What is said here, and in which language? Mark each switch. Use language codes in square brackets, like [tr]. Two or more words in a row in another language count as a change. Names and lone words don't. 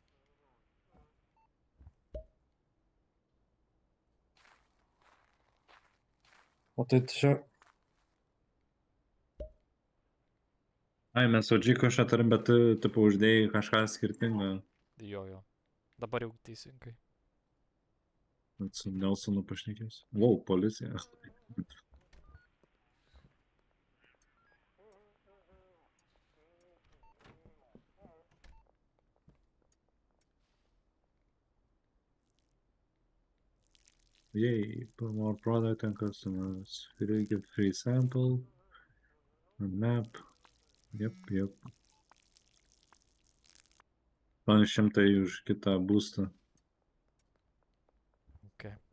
[lt] O tai čia... Ai, mes OG kažką turim, bet tu, tipo, uždėjai kažką skirtingą. Jo, jo. Dabar jau teisingai. Su Nelsonu pašnekės. Wow, policija. [en] Yay, put more product and customers. Reikia free sample. And map. [lt] Yep. 800 už kitą būstą. Ok.